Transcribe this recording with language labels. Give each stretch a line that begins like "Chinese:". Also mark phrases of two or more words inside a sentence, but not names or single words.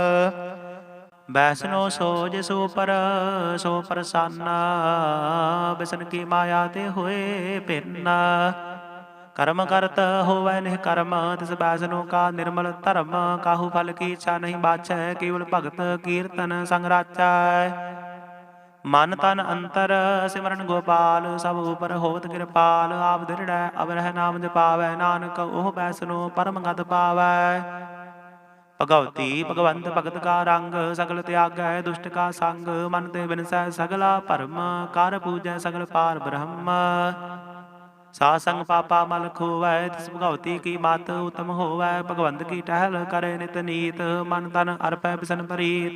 Hindi: बैसनो सोज सो पर सो प्रसन्न, बिसन की माया ते होए भिन्न, कर्म करत होवै निष्कर्म, तिस बैसनो का निर्मल धर्म, काहू फल की इच्छा नहीं बाछै, केवल भगत कीर्तन संग राचै, मन तन अंतर सिमरन गोपाल, सब ऊपर होत कृपाल, आप दृढ़ अब रह नाम जपावै, नानक ओह बैसनो परम गत पावै, भगवती भगवंत भगत का रंग, सगल तिआगै दुशट का संग। मन ते बिनसै सगला भरम, कर पूजै सगल पार ब्रहम। साध संग पापा मल खोवै, तिस भगवती की मत उतम होवै। भगवंत की टहिल करे नित नीत, मन तन अरपै बिसन प्रीत।